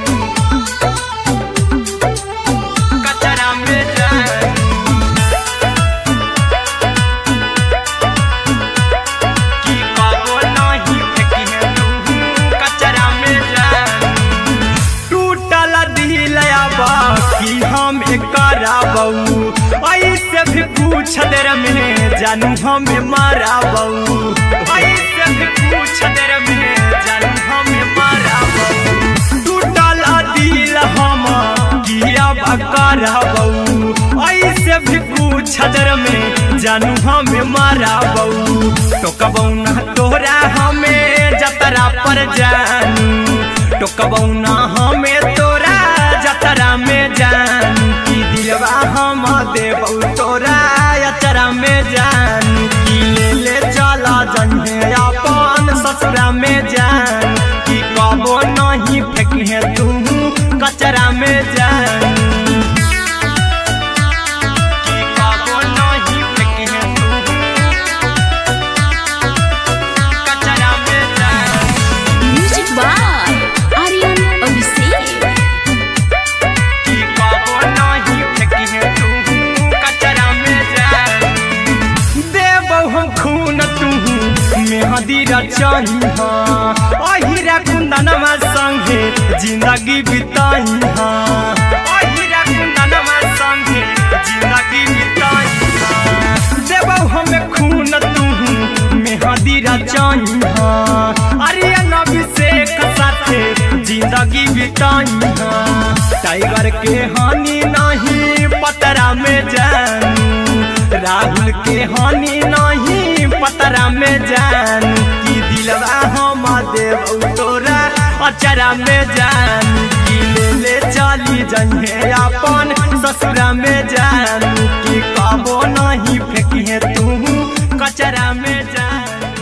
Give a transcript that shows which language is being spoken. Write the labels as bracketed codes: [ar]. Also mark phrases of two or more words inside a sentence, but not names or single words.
[mag] कचरा में जान, की कबो नहीं फेंकी तू कचरा में जान, टूटल दिल बाकी हम कराबौ, ऐसे भी पूछ देर में जानू हमें माराबौ, ऐसे भी पूछ देर में जानू हमें माराबौ, टूटल दिल हम किया कराबौ, ऐसे भी पूछ देर में जानू हमें माराबौ, टोकबौ ना तोरा हमें जतरा पर जानू, टोकबौ ना हमें तोरा जतरा में जानू, की दिलवा हम देबौ तोरा अचरा में जान, की ले ले चला जन्हे अपन ससुरा में जान, की कबो नहीं फेंकी तू कचरा में जान, की कबो नहीं फेंकी तू कचरा में जान। [en] Music by Aryan Abhishek. [mag] की कबो नहीं फेंकी तू कचरा में जान, देबौ हम खून तू मेहदी रचही अहिरा कुंदनमा संगे जिंदगी बिताई, अहिरा कुंदनमा संगे जिंदगी बिताई, देबौ हमें खून तू मेहदी रचही आर्यन अभिषेक साथे जिंदगी बिताई, टाइगर के हानि नहीं पतरा में जानू, राहुल के हानि नहीं पतरा में जानू, की दिलवा हम देबौ तोरा अचरा में जानू, की ले ले चली जइहे अपन ससुरा में जानू, की कबो नहीं फेंकी तू कचरा में जानू।